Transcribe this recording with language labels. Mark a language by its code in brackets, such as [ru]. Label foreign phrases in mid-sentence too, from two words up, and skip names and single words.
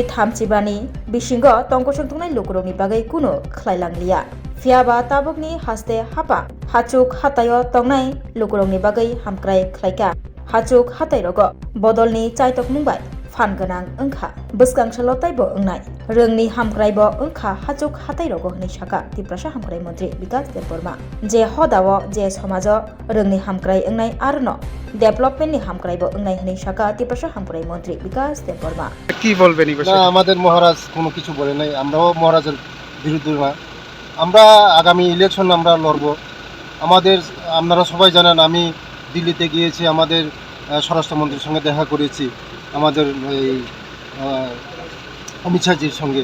[trp] Thamchibani Bishingo Tongkosong Tungnai Lukurongni Bagai Kuno Khlailanglia Fiaba Tabukni Haste Hapa Hachuk Hatayo Tongnai Lukurongni Bagai Hamkrai Khlaika Hachuk Hatai Rogo Bodolni Chaitok Mumbai Fan Ganang Engkha Buskang Shalotai Bo Engnai Rungni Hamkrai Bo Engkha Hachuk Hatai Rogo Hni Shaka Tiprasha Hamkrai Mundri Bikas Deborma Je Hodawo Je Somajo Rungni Hamkrai Engnai Arno Development ni Hamkrai Bo Engnai Hni Shaka Tiprasha Hamkrai Mundri Bikas Deborma [bn] কি বলবেন এই বিষয়ে? না, আমাদের মহারাজ কোনো কিছু বলে নাই, আমরাও মহারাজের বিরুদ্ধে না। আমরা আগামী ইলেকশন আমরা লড়ব। আপনারা সবাই জানেন আমি দিল্লিতে গিয়েছি, আমাদের স্বরাষ্ট্রমন্ত্রীর সঙ্গে দেখা করেছি, আমাদের এই অমিত শাহজির সঙ্গে।